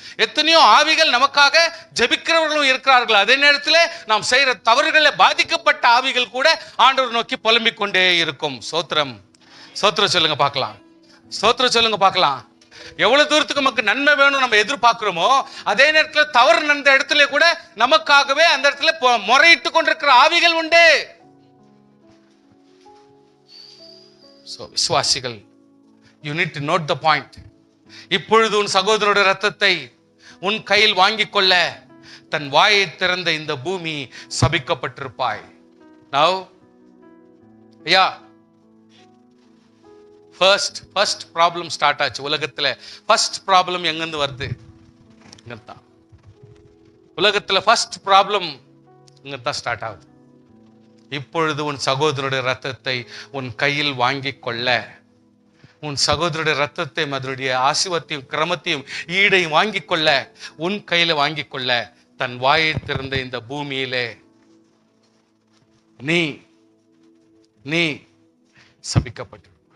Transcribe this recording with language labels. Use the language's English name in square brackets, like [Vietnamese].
[Tamil] எத்தனையோ ஆவிகள் நமக்காக ஜெபிக்கிறவர்களும் இருக்கிறார்கள். அதே நேரத்தில் நாம் செய்யற தவறுகளை பாதிக்கப்பட்ட ஆவிகள் கூட ஆண்டவர் நோக்கி புலம்பிக் கொண்டே இருக்கும். சோத்திரம், சோத்திரம் சொல்லுங்க பார்க்கலாம். சோத்திரம் சொல்லுங்க பார்க்கலாம். எவ்வளவு தூரத்துக்கு நமக்கு நன்மை வேணும் நம்ம எதிர்பார்க்கிறோமோ, அதே நேரத்தில் தவறு நடந்த இடத்துல கூட நமக்காகவே அந்த இடத்துல முறையிட்டு கொண்டிருக்கிற ஆவிகள் உண்டு. விசுவாசிகள், [English] you need to note the point. [Tamil] இப்பொழுது உன் சகோதரனுடைய ரத்தத்தை உன் கையில் வாங்கிக் கொள்ள தன் வாயை திறந்த இந்த பூமி சபிக்கப்பட்டிருப்பாய். [English] Now, yeah, first problem start [Tamil] ஆச்சு உலகத்துல. ஃபர்ஸ்ட் ப்ராப்ளம் எங்கிருந்து வருது? இங்கத்தான். உலகத்துல ஃபர்ஸ்ட் ப்ராப்ளம் இங்கத்தான் ஸ்டார்ட் ஆகுது. இப்பொழுது உன் சகோதரனுடைய ரத்தத்தை உன் கையில் வாங்கிக் கொள்ள, உன் சகோதரனுடைய ரத்தத்தை, அதனுடைய ஆசீர்வாதத்தையும் கிரமத்தையும் ஈடையும் வாங்கிக் கொள்ள, உன் கையில வாங்கிக் கொள்ள தன் வாயை திறந்த இந்த பூமியிலே நீ சபிக்கப்பட்டு.